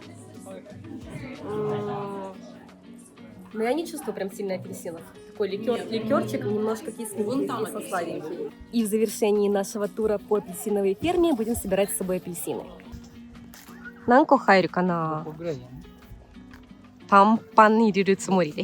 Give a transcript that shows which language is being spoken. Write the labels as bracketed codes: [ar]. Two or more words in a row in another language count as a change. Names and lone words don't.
[ru] Но я не чувствую прям сильно апельсинов. Такой ликерчик, немножко кисленький, кисло-сладенький. И в завершении нашего тура по апельсиновой ферме будем собирать с собой апельсины. [ja] 何個入るかな. 5個ぐらいだね。パンパンに入れるつもりで。